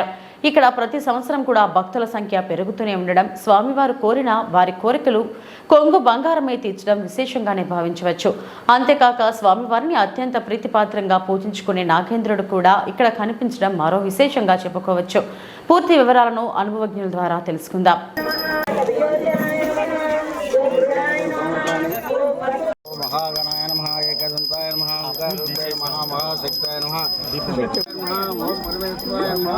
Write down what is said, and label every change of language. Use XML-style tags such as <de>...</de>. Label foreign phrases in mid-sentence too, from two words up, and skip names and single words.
<te>ఇక్కడ ప్రతి సంవత్సరం కూడా భక్తుల సంఖ్య పెరుగుతూనే ఉండడం, స్వామివారు కోరిన వారి కోరికలు కొంగు బంగారమే తీర్చడం విశేషంగానే భావించవచ్చు. అంతేకాక స్వామివారిని అత్యంత ప్రీతిపాత్రంగా పూజించుకునే నాగేంద్రుడు కూడా ఇక్కడ కనిపించడం మరో విశేషంగా చెప్పుకోవచ్చు. పూర్తి వివరాలను అనుభవజ్ఞుల ద్వారా తెలుసుకుందాం.</te> <sa>महागणाय नमः एकदन्ताय नमः ओंकाररूपाय नमः महाशक्ताय नमः नमः ओम परमेश्वराय</sa>